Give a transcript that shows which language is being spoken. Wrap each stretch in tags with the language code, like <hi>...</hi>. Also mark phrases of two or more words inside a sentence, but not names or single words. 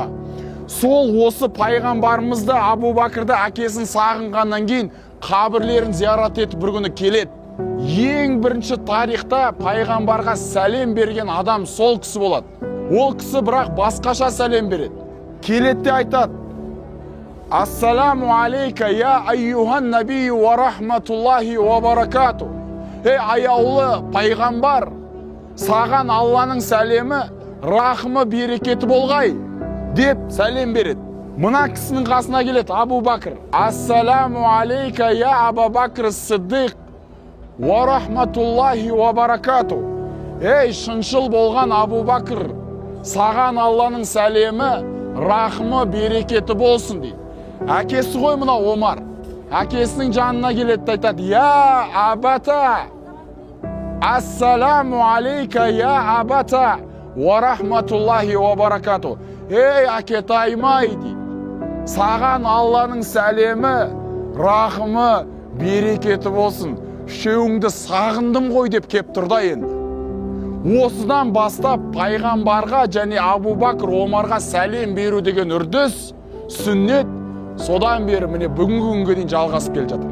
<kk>Сол осы пайғамбарымызды Абу Бакрды әкесін сағынғаннан кейін қабірлерін зиярат етіп бір күні келеді. Ең бірінші тарихта пайғамбарға сәлем берген адам сол кісі болады. Ол кісі бірақ басқаша сәлем береді. Келеді де айтады:</kk> <ar>السلام عليك يا أيها النبي ورحمة الله وبركاته.</ar> <kk>Аяулы пайғамбар, саған Алланың сәлемі, рахымы, берекеті болғай деп сәлем береді. Мына кісінің қасына келеді</kk> <ar>Абу Бакр: السلام عليك يا أبا بكر الصديق ورحمة الله وبركاته.</ar> <kk>Шыншыл болған Абу Бакр, саған Алланың сәлемі, рахымы, берекеті болсын дейді. Әкесі ғой мына Омар. Әкесінің жанына келеді, айтады:</kk> <ar>يا أبتا, السلام عليك يا أبتا ورحمة الله وبركاته.</ar> <kk>Әкетайым-ай дейді, саған Алланың сәлемі, рахымы, берекеті болсын. Үшеуіңді сағындым ғой деп кеп тұрда енді. Осыдан бастап пайғамбарға және Абу Бакр Омарға сәлем беру деген үрдіс, сүннет, содан бері міне бүгінгі күнге дейін жалғасып келе жатыр.</kk>